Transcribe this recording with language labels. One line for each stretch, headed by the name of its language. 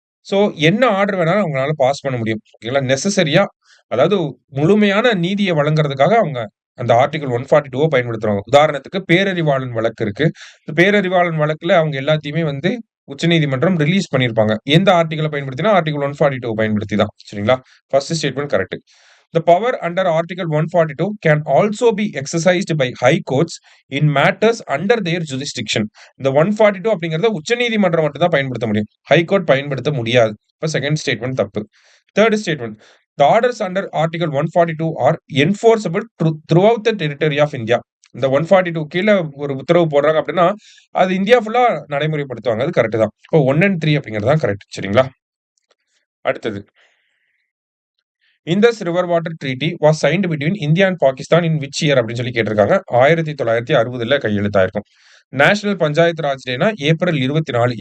Tamil: So, என்ன order வேணாலும் அவங்களால பாஸ் பண்ண முடியும். ஓகேங்களா? நெசசரியா, அதாவது முழுமையான நீதிய வழங்குறதுக்காக அவங்க அந்த ஆர்டிகல் 142 பயன்படுத்துறாங்க. உதாரணத்துக்கு பேரறிவாளன் வழக்கு இருக்கு. பேரறிவாளன் வழக்குல அவங்க எல்லாத்தையுமே வந்து உச்சநீதிமன்றம் ரிலீஸ் பண்ணியிருப்பாங்க. எந்த ஆர்டிகிள பயன்படுத்தினா ஆர்டிகல் 142 பயன்படுத்தி தான். சரிங்களா? First statement correct.
English: The power under Article 142 can also be exercised by high courts in matters under their jurisdiction.
Tamil: இந்த 142 அப்படிங்கறத உச்சநீதிமன்றம் மட்டும் தான் பயன்படுத்த முடியும். ஹை கோர்ட் பயன்படுத்த முடியாது. இப்ப செகண்ட் ஸ்டேட்மெண்ட் தப்பு.
English: Third statement, the orders under Article 142 are enforceable throughout the territory of India.
Tamil: இந்த 142 கீழ ஒரு உத்தரவு போடுறாங்க அப்படின்னா, அது இந்தியா ஃபுல்லா நடைமுறைப்படுத்துவாங்க. அது கரெக்ட் தான். இப்போ 1 and 3 அப்படிங்கிறது தான் கரெக்ட். சரிங்களா? அடுத்தது,
English: Indus river water treaty was signed between India and Pakistan in which year
Tamil: அப்படின்னு சொல்லி கேட்டிருக்காங்க. 1960ல கையெழுத்தாயிருக்கும். National panchayat Raj டேனா April 24.